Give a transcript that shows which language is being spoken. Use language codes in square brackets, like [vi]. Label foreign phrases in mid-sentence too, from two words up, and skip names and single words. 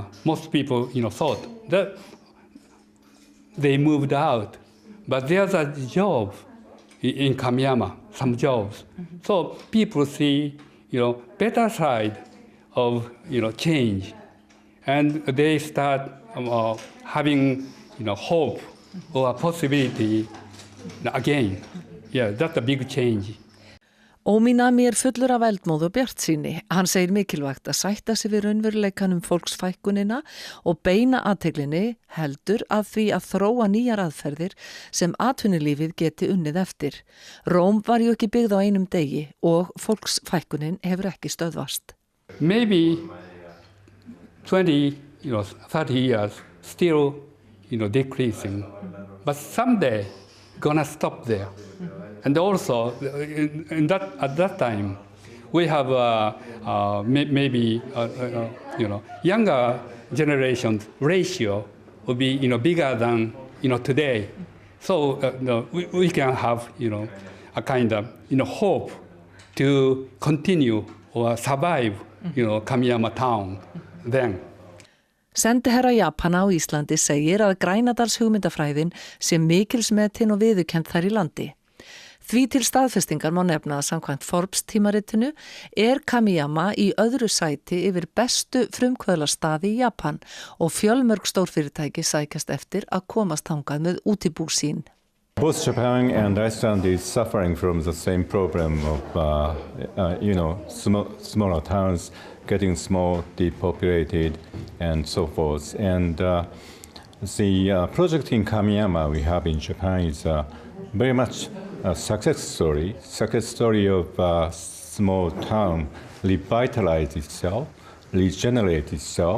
[en] Most people thought that they moved out, but there's a job in Kamiyama, some jobs. So people see better side of change, and they start having hope or a possibility again. Yeah, that's a big change. [is] Óminami fullur af eldmóð og bjartsýni. Hann segir mikilvægt að sætta sig við raunveruleikanum fólksfækkunina og beina athyglinni heldur að því að þróa nýjar aðferðir sem atvinnulífið geti unnið eftir. Róm var ju ekki byggð á einum degi og fólksfækkunin hefur ekki stöðvast. [en] Maybe 20, 30 years still, decreasing, but someday gonna stop there. And also, at that time, we have maybe younger generation ratio will be bigger than today. So we can have a kind of hope to continue or survive Kamiyama town then. [is] Sendiherra Japana á Íslandi segir að Grænadals hugmyndafræðin sé mikilsmetin og viðurkennd þar í landi. Því til staðfestingar má nefna að samkvæmt Forbes tímaritinu Kamiyama í öðru sæti yfir bestu frumkvöðlastaði í Japan og fjölmörg stórfyrirtæki sækjast eftir að komast þangað með útibú sín. [en] Both Japan and Iceland is suffering from the same problem of, smaller towns getting small, depopulated, and so forth. And the project in Kamiyama we have in Japan is very much a success story of a small town revitalize itself, regenerate itself.